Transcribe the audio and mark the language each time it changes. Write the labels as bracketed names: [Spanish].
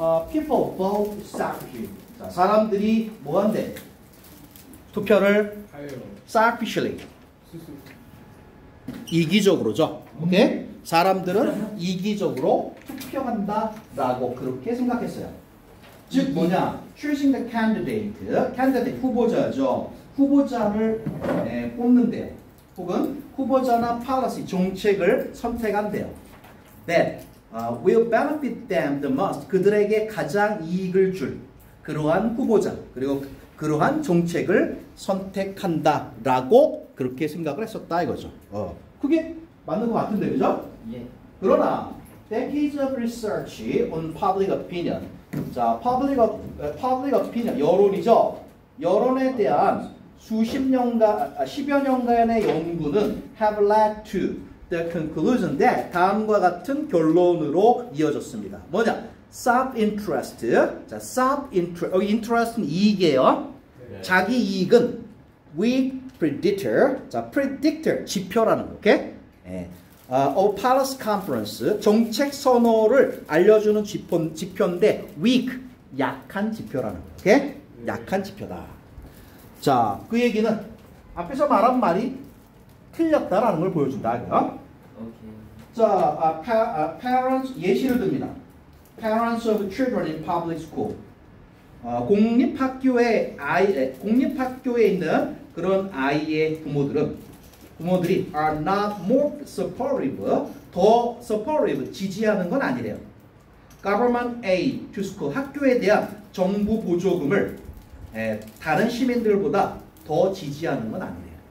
[English] People vote selfishly. [Korean] 자, 사람들이 뭐한대? 투표를 selfishly. 이기적으로죠. 오케이? 사람들은 이기적으로 투표한다라고 그렇게 생각했어요. 즉 뭐냐? [English] Choosing the candidate 후보자죠. [Korean] 후보자를 뽑는데요. 혹은 후보자나 policy 정책을 선택한대요. [English] That will benefit them the most. [Korean] 그들에게 가장 이익을 줄 그러한 후보자 그리고 그러한 정책을 선택한다라고 그렇게 생각을 했었다 이거죠. 그게 맞는 것 같은데 그죠? 예. 그러나 [English] decades of research on public opinion. [Korean] 자, public opinion 여론이죠. 여론에 대한 수십 년간, 10여 년간의 연구는 [English] have led to the conclusion that [Korean] 다음과 같은 결론으로 이어졌습니다. 뭐냐? self-interest. 자, self-interest. 여기 interest는 이익이에요. 네. 자기 이익은 weak predictor. 자, predictor 지표라는 거. 오케이? 예. [English] of policy conference [Korean] 정책 선호를 알려주는 지표인데 weak 약한 지표라는 거. 오케이? 약한 지표다. 자, 그 얘기는 앞에서 말한 말이 틀렸다라는 걸 보여준다. 그죠? 오케이. 자, parents 예시를 듭니다. [English] Parents of children in public school. [Korean] 공립학교에 있는 그런 아이의 부모들이 [English] are not more supportive, [Korean] 더 supportive, 지지하는 건 아니래요. [English] Government aid to school, [Korean] 학교에 대한 정부 보조금을 다른 시민들보다 더 지지하는 건 아니래요.